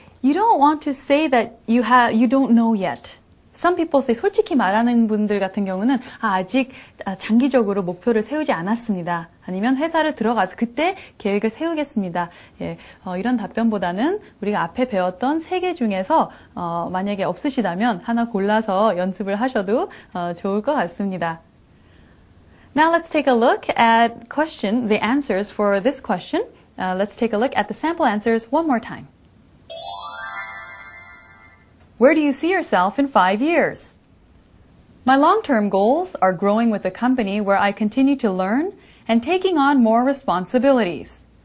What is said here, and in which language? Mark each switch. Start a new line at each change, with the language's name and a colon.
English: You don't want to say that you don't know yet. Some people say,
Korean: 솔직히 말하는 분들 같은 경우는 아직 장기적으로 목표를 세우지 않았습니다. 아니면 회사를 들어가서 그때 계획을 세우겠습니다. 예, 이런 답변보다는 우리가 앞에 배웠던 3개 중에서 만약에 없으시다면 하나 골라서 연습을 하셔도 좋을 것 같습니다.
English: Now let's take a look at the answers for this question. Let's take a look at the sample answers one more time. Where do you see yourself in 5 years? My long-term goals are growing with a company where I continue to learn and taking on more responsibilities.